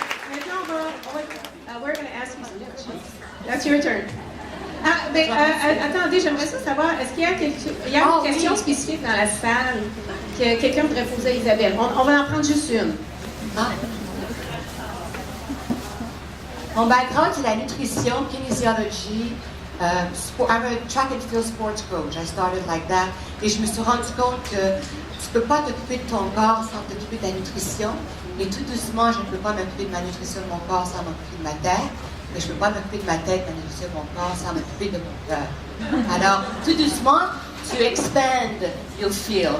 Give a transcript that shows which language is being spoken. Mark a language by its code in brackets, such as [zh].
[fr] Maintenant, [en] we're going to ask you some questions. That's your turn. [fr] Attendez, j'aimerais ça savoir, est-ce qu'il y a, une question spécifique dans la salle que quelqu'un voudrait poser à Isabelle? On va en prendre juste une. Ah. Mon background, c'est la nutrition, kinésiologie. [en] I'm a track and field sports coach. I started like that. [fr] Et je me suis rendu compte que tu ne peux pas t'occuper de ton corps sans t'occuper de ta nutrition. Et tout doucement, je ne peux pas m'occuper de ma nutrition de mon corps sans m'occuper de ma tête. Et je ne peux pas m'occuper de ma tête, ma nutrition de mon corps sans m'occuper de mon cœur. Alors, tout doucement, tu [en] expand your field.